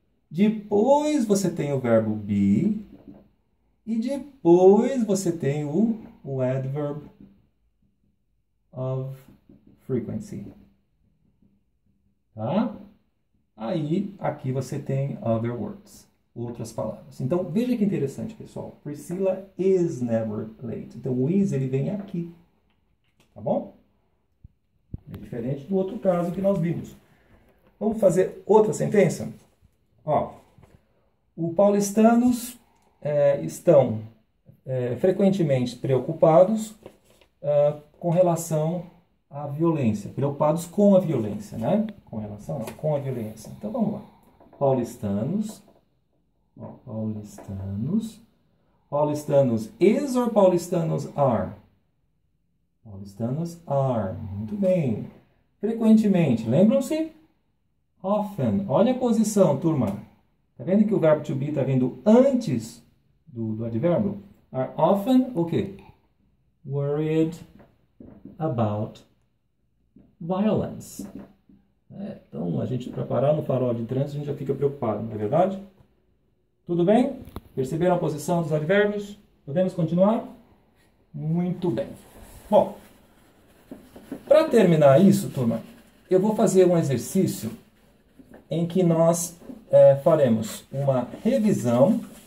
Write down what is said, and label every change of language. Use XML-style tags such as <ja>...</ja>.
<pt>Depois você tem o verbo be e depois você tem o</pt> <en>adverb of frequency.</en> <pt>Tá? Aí, aqui você tem</pt> <en>other words,</en> <pt>outras palavras. Então, veja que interessante, pessoal.</pt> <en>Priscilla is never late.</en> <pt>Então, o is, ele vem aqui. Tá bom? É diferente do outro caso que nós vimos. Vamos fazer outra sentença? Ó, os paulistanos estão frequentemente preocupados com relação à violência. Preocupados com a violência, né? Com relação com a violência. Então, vamos lá. Paulistanos. Ó, paulistanos.</pt> <en>Paulistanos is or paulistanos are? Paulistanos are.</en> <pt>Muito bem. Frequentemente. Lembram-se?</pt> <en>Often.</en> <pt>Olha a posição, turma. Tá vendo que o verbo to be está vindo antes do advérbio?</pt> <en>Are often</en> <pt>o quê?</pt> <en>Worried about violence.</en> <pt>Então, a gente, para parar no farol de trânsito, a gente já fica preocupado, não é verdade? Tudo bem? Perceberam a posição dos advérbios? Podemos continuar? Muito bem. Bom, para terminar isso, turma, eu vou fazer um exercício em que nós faremos uma revisão.</pt>